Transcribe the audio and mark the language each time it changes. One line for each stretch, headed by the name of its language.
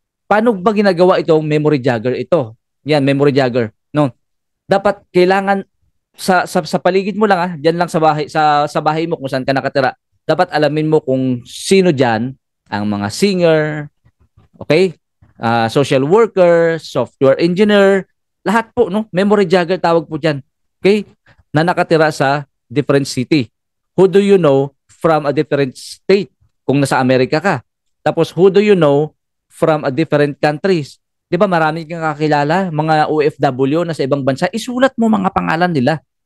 Filipino: Paano ba ginagawa itong memory jogger? Ito. Yan, memory jogger. No. Dapat kailangan sa paligid mo lang diyan lang sa bahay mo kung saan ka nakatira. Dapat alamin mo kung sino diyan ang mga singer, okay? Social worker, software engineer, lahat po, no? Memory jogger tawag po diyan. Okay? Na nakatira sa different city.
English: Who do you know from a different state?
Filipino: Kung nasa Amerika ka.
English: Tapos who do you know from a different countries?
Filipino: 'Di ba marami kang kakilala, mga OFW na sa ibang bansa, isulat mo mga pangalan nila.